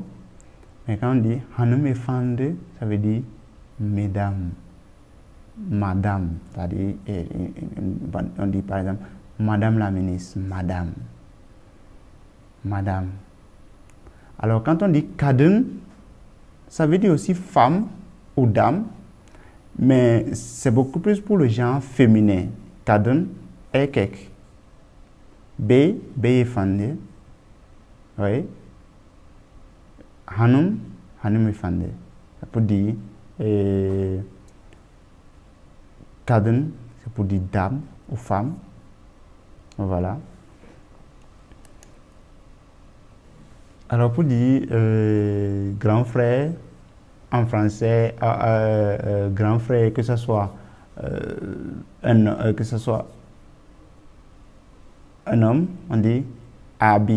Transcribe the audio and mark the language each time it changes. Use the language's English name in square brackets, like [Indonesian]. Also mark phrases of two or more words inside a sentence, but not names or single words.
[French] Mais quand on dit hanımefendi, ça veut dire mesdames, madame, c'est-à-dire on dit par exemple madame la ministre, madame, madame. Alors quand on dit kadın, ça veut dire aussi femme ou dame, mais c'est beaucoup plus pour le genre féminin. [Turkish] Kadın, erkek. Beyefendi. Oui. Hanım, hanımefendi. [French] Ça peut dire kadın, c'est pour dire dame ou femme. Voilà. Alors pour dire grand frère, en français, grand frère, que ce soit un homme, on dit abi.